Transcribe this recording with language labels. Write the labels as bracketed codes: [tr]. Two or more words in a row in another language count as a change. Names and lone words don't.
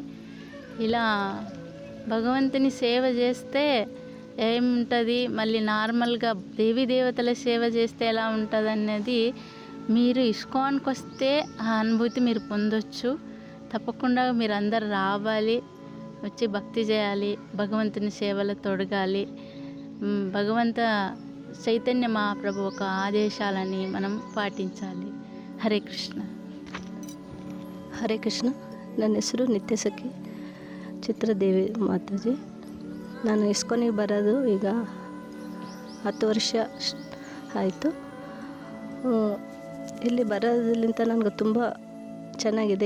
[te] ఇలా భగవంతుని సేవ చేస్తే ఏముంటుంది, మళ్ళీ నార్మల్గా దేవీ దేవతల సేవ చేస్తే ఎలా ఉంటుంది అనేది మీరు ఇస్కాన్కి వస్తే ఆ అనుభూతి మీరు పొందొచ్చు. తప్పకుండా మీరు అందరు రావాలి, వచ్చి భక్తి చేయాలి, భగవంతుని సేవలో తొడగాలి. భగవంత చైతన్య మహాప్రభు ఒక ఆదేశాలని మనం పాటించాలి. హరే కృష్ణ. [kn] ಹರೇ ಕೃಷ್ಣ. ನನ್ನ ಹೆಸರು ನಿತ್ಯಸಖಿ ಚಿತ್ರದೇವಿ ಮಾತಾಜಿ. ನಾನು ಇಸ್ಕಾನಿಗೆ ಬರೋದು ಈಗ 10 ವರ್ಷ ಆಯಿತು. ಇಲ್ಲಿ ಬರೋದ್ರಿಂದ ನನಗೆ ತುಂಬ ಚೆನ್ನಾಗಿದೆ.